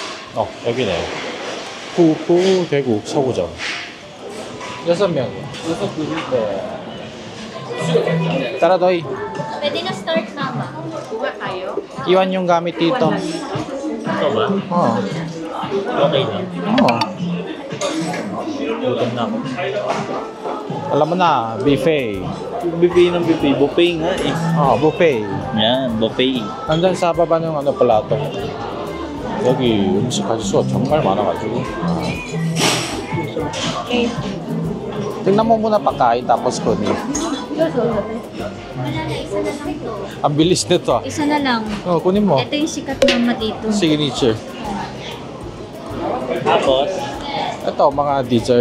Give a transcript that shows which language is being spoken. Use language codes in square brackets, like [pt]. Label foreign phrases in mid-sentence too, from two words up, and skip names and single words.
[ko] 여기네. 후 대구 서구점. 6명이요. 6 네. [tl] Tara, Doy. Pwede na start na ba? Kuha tayo? Iwan yung gamit dito. Ito ba? Oo. Okay na. Oo. Gutom na ako. Alam mo na, buffet. Buffet ng buffet. Buffet nga eh. buffet. Yan, buffet. Nandun sa baba ng plato. [ko] 여기 음식 가짓수가 정말 많아가지고. [tl] Okay. Tingnan mo muna pagkain tapos kunin. Wala na, isa na lang ito. Ang bilis nito ah. Isa na lang. Kunin mo. Ito yung sikat mama dito. Signature. Tapos? Ito, mga dessert.